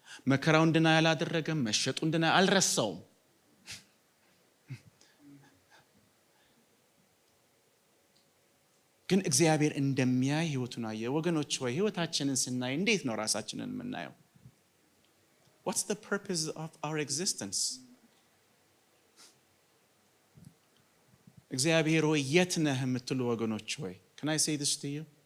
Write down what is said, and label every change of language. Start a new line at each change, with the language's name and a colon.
Amharic: መከራውን deny አላደረገም፣ መሸጡን deny አልረሳውም። ግን እግዚአብሔር እንደሚያይ ህይወቱን አየ። ወገኖች ሆይ ህይወታችንን ስናይ እንዴት ነው ራሳችንን የምናየው?
English: What's the purpose of our existence?
Amharic: እግዚአብሔር ሆይ የት ነህ የምትሉ ወገኖች ሆይ,
English: can I say this to you?